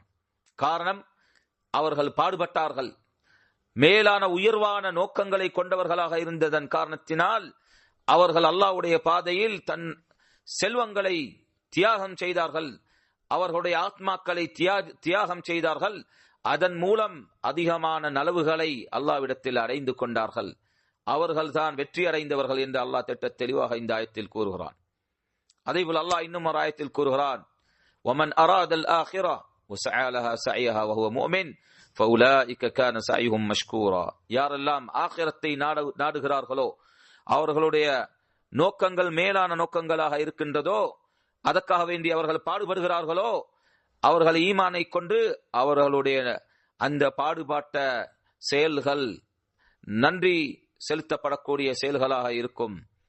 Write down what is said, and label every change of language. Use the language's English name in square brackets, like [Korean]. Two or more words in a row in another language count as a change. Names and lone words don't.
[Tamil] காரணம், அவர்கள் பாடுபட்டார்கள், மேலான உயர்வான நோக்கங்களை கொண்டவர்களாக இருந்ததன் காரணத்தினால் அவர்கள் அல்லாஹ்வுடைய பாதையில் தன் செல்வங்களை தியாகம் செய்தார்கள், அவர்களுடைய ஆத்மாக்களை தியாகம் செய்தார்கள். அதன் மூலம் அதிகமான நலவுகளை அல்லாஹ்விடத்தில் அடைந்து கொண்டார்கள். அவர்கள்தான் வெற்றி அடைந்தவர்கள் என்று அல்லாஹ் திட்ட தெளிவாக இந்த ஆயத்தில் கூறுகிறான். அதேபோல் அல்லாஹ் இன்னும் ஒரு ஆயத்தில் கூறுகிறான், [Arabic] وَمَنْ أَرَادَ الْآخِرَةَ وَسَعَى لَهَا سَعْيَهَا وَهُوَ مُؤْمِنٌ فَأُولَئِكَ كَانَ سَعْيُهُمْ مَشْكُورًا. [Tamil] யாரெல்லாம் ஆகிரத்தை நாடுகிறார்களோ, அவர்களுடைய நோக்கங்கள் மேலான நோக்கங்களாக இருக்கின்றதோ, அதற்காக வேண்டி அவர்கள் பாடுபடுகிறார்களோ, அவர்கள் ஈமானை கொண்டு அவர்களுடைய அந்த பாடுபாட்ட செயல்கள் நன்றி செலுத்தப்படக்கூடிய செயல்களாக இருக்கும்.